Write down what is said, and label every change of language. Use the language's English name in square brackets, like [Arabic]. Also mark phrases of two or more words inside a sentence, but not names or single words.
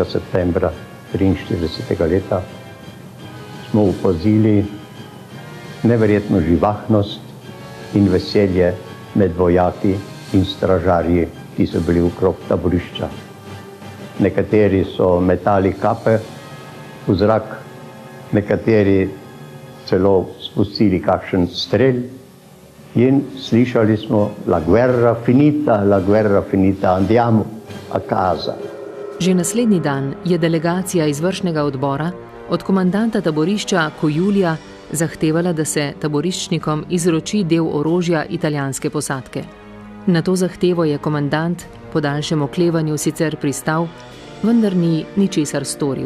[Slovenian] septembra 1943 leta smo opazili neverjetno živahnost in veselje med vojaki in stražarji, ki so bili okrog taborišča. Nekateri so metali kape v zrak, nekateri celo spustili kakšen strel in slišali smo [Italian] la guerra finita, andiamo a casa. [Slovenian] Že naslednji dan je delegacija izvršnega odbora od komandanta taborišča Kujulija zahtevala, da se taboriščnikom izroči del orožja italijanske posadke. Na to zahtevo je komandant po daljšem oklevanju sicer pristal, vendar ni ničesar storil.